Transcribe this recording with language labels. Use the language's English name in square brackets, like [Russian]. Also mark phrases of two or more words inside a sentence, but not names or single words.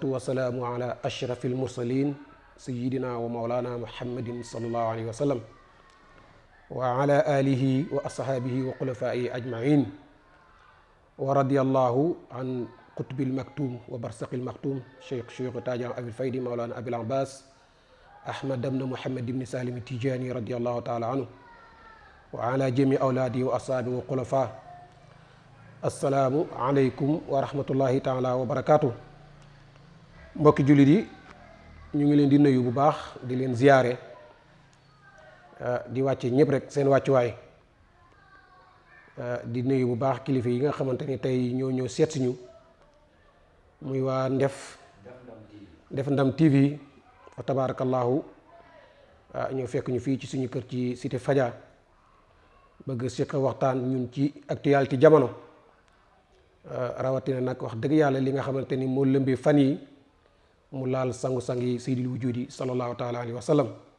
[Arabic] والسلام على أشرف المرسلين سيدنا ومولانا محمد صلى الله عليه وسلم وعلى آله وأصحابه وخلفائه أجمعين ورضي الله عن قطب المكتوم وبرزخ المختوم شيخ تاج أبي الفيد مولانا أبي العباس أحمد بن محمد بن سالم التيجاني رضي الله تعالى عنه وعلى جميع أولاده وأصحابه وخلفائه السلام عليكم ورحمة الله تعالى وبركاته. [Wolof] mbokki jullit yi ñu ngi leen di nuyu bu baax di leen ziyaare di wàcce ñëpp rek seen wàccuwaay di nuyu bu baax kilifa yi nga xamante ni tey ñoo ñëw seet si ñu muy waa Def Ndam TV fa tabarakallahu ñoo fekk ñu fii ci suñu kër ci cité Fadia bëgg siq waxtaan ñun ci actualité jamono rawatina nag wax dëgg yàlla li nga xamante ni moo lëmbee fan yi mu laal sangu-sang yi [Arabic] سيد الوجود صلى الله تعالى عليه وسلم